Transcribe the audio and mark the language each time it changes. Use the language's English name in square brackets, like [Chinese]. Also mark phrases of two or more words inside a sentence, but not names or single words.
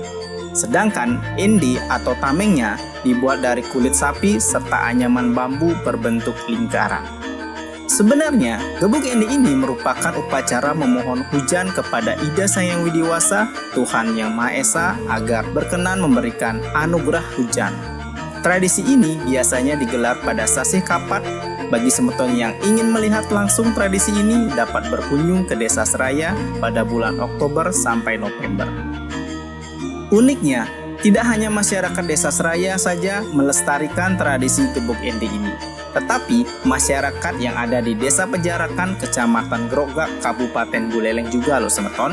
[Indonesian] Sedangkan ende atau tamengnya dibuat dari kulit sapi serta anyaman bambu berbentuk lingkaran. Sebenarnya, gebuk ende ini merupakan upacara memohon hujan kepada Ida Sang Hyang Widiwasa, Tuhan Yang Maha Esa, agar berkenan memberikan anugerah hujan. Tradisi ini biasanya digelar pada sasih kapat. Bagi semeton yang ingin melihat langsung tradisi ini dapat berkunjung ke Desa Seraya pada bulan Oktober sampai November. Uniknya, tidak hanya masyarakat Desa Seraya saja melestarikan tradisi Gebuk Ende ini, tetapi masyarakat yang ada di Desa Pejarakan, Kecamatan Grogak, Kabupaten Buleleng juga loh semeton.